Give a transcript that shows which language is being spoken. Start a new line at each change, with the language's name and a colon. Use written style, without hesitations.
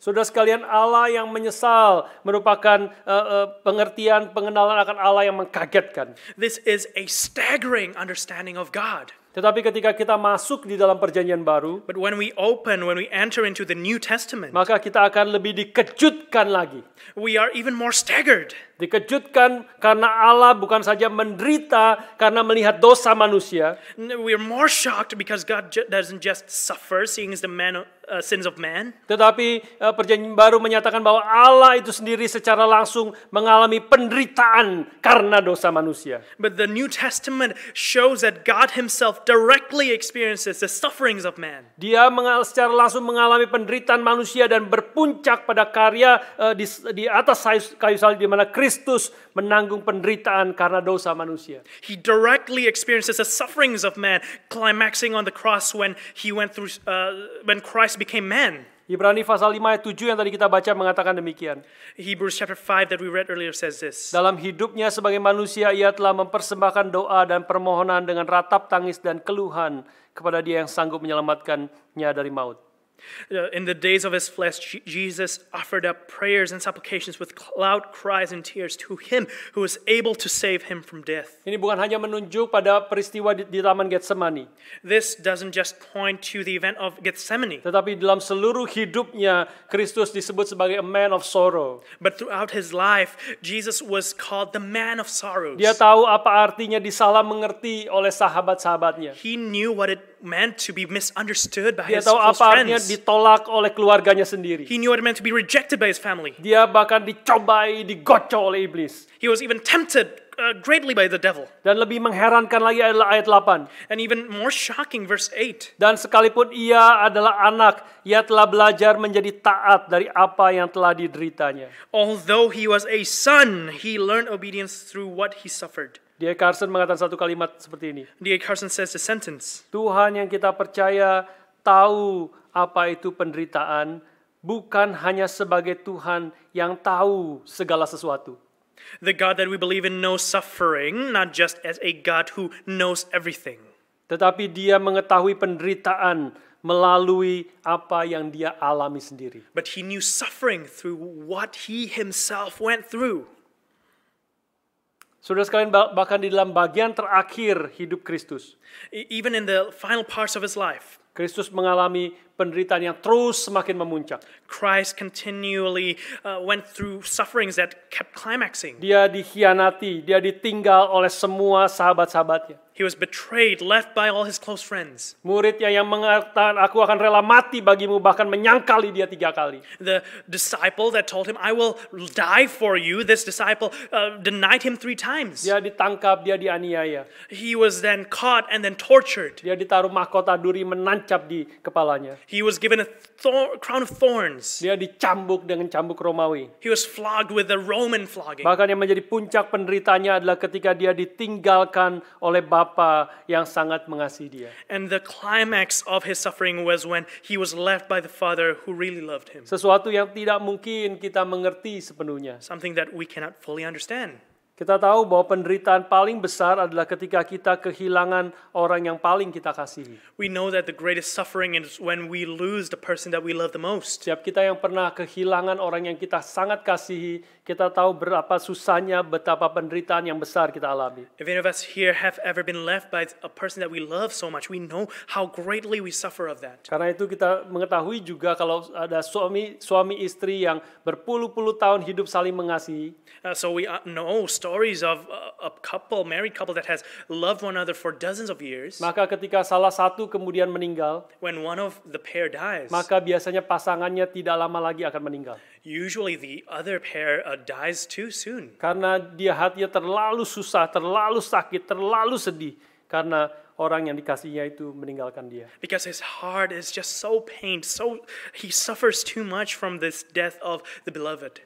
Indonesian: Saudara sekalian, Allah yang menyesal merupakan pengenalan akan Allah yang mengkagetkan.
English: This is a staggering understanding of God.
Indonesian: Tetapi ketika kita masuk di dalam perjanjian baru,
English: but when we enter into the New Testament,
Indonesian: maka kita akan lebih dikejutkan lagi.
English: We are even more staggered.
Indonesian: Dikejutkan karena Allah bukan saja menderita karena melihat dosa manusia.
English: We are more shocked because God doesn't just suffer seeing the sins of man.
Indonesian: Tetapi perjanjian baru menyatakan bahwa Allah itu sendiri secara langsung mengalami penderitaan karena dosa manusia.
English: But the New Testament shows that God Himself directly experiences the sufferings of man.
Indonesian: Dia secara langsung mengalami penderitaan manusia dan berpuncak pada karya di atas kayu salib di mana Kristus menanggung penderitaan karena dosa manusia.
English: He directly experiences the sufferings of man, climaxing on the cross when He went through when Christ became man.
Indonesian: Ibrani pasal 5 ayat 7 yang tadi kita baca mengatakan demikian.
English: Hebrews chapter 5 that we read earlier says this.
Indonesian: Dalam hidupnya sebagai manusia ia telah mempersembahkan doa dan permohonan dengan ratap tangis dan keluhan kepada Dia yang sanggup menyelamatkannya dari maut.
English: In the days of His flesh, Jesus offered up prayers and supplications with loud cries and tears to Him who is able to save him from death.
Indonesian: Ini bukan hanya menunjuk pada peristiwa di Taman Getsemani.
English: This doesn't just point to the event of Gethsemane.
Indonesian: Tetapi dalam seluruh hidupnya Kristus disebut sebagai
English: a man of sorrow. But throughout His life, Jesus was called the man of sorrows.
Indonesian: Dia tahu apa artinya disalah mengerti oleh sahabat-sahabatnya.
English: He knew what it meant to be misunderstood by
Indonesian: Dia
English: his
Indonesian: tahu
English: close
Indonesian: apa artinya
English: friends.
Indonesian: ditolak oleh keluarganya sendiri.
English: He knew what it meant to be rejected by his family.
Indonesian: Dia bahkan dicobai, digocok oleh iblis.
English: He was even tempted greatly by the devil.
Indonesian: Dan lebih mengherankan lagi adalah ayat 8.
English: And even more shocking, verse 8.
Indonesian: Dan sekalipun ia adalah anak, ia telah belajar menjadi taat dari apa yang telah dideritanya.
English: Although he was a son, he learned obedience through what he suffered.
Indonesian: D.A. Carson mengatakan satu kalimat seperti ini.
English: D.A. Carson says the sentence,
Indonesian: Tuhan yang kita percaya tahu apa itu penderitaan, bukan hanya sebagai Tuhan yang tahu segala sesuatu.
English: the God that we believe in knows suffering, not just as a God who knows everything.
Indonesian: Tetapi dia mengetahui penderitaan melalui apa yang dia alami sendiri.
English: But he knew suffering through what he himself went through.
Indonesian: Saudara sekalian, bahkan di dalam bagian terakhir hidup Kristus,
English: Even in the final parts of his life,
Indonesian: Kristus mengalami penderitaan yang terus semakin memuncak.
English: Christ continually went through sufferings that kept climaxing.
Indonesian: Dia dikhianati, dia ditinggal oleh semua sahabat-sahabatnya.
English: He was betrayed, left by all his close friends.
Indonesian: Muridnya yang mengatakan, aku akan rela mati bagimu, bahkan menyangkali dia 3 kali.
English: The disciple that told him, I will die for you, this disciple denied him 3 times.
Indonesian: Dia ditangkap, dia dianiaya.
English: He was then caught and then tortured.
Indonesian: Dia ditaruh mahkota duri menancap di kepalanya.
English: He was given a crown of thorns.
Indonesian: Dia dicambuk dengan cambuk Romawi.
English: He was flogged with the Roman flogging.
Indonesian: Bahkan yang menjadi puncak penderitaannya adalah ketika dia ditinggalkan oleh Bapa yang sangat mengasihi dia.
English: And the climax of his suffering was when he was left by the Father who really loved him.
Indonesian: Sesuatu yang tidak mungkin kita mengerti sepenuhnya.
English: Something that we cannot fully understand.
Indonesian: Kita tahu bahwa penderitaan paling besar adalah ketika kita kehilangan orang yang paling kita kasihi.
English: We know that the greatest suffering is when we lose the person that we love the most.
Indonesian: Setiap kita yang pernah kehilangan orang yang kita sangat kasihi, kita tahu berapa susahnya, betapa penderitaan yang besar kita alami.
English: If any of us here have ever been left by a person that we love so much, we know how greatly we suffer of that.
Indonesian: Karena itu kita mengetahui juga kalau ada suami istri yang berpuluh-puluh tahun hidup saling mengasihi.
English: So we know stories of a married couple that has loved one another for dozens of years.
Indonesian: Maka ketika salah satu kemudian meninggal,
English: When one of the pair dies,
Indonesian: maka biasanya pasangannya tidak lama lagi akan meninggal.
English: usually the other pair dies too soon.
Indonesian: Karena dia hatinya terlalu susah, terlalu sakit, terlalu sedih. Karena orang yang dikasihnya itu meninggalkan dia.
English: Because his heart is just so pained, so he suffers too much from this death of the beloved.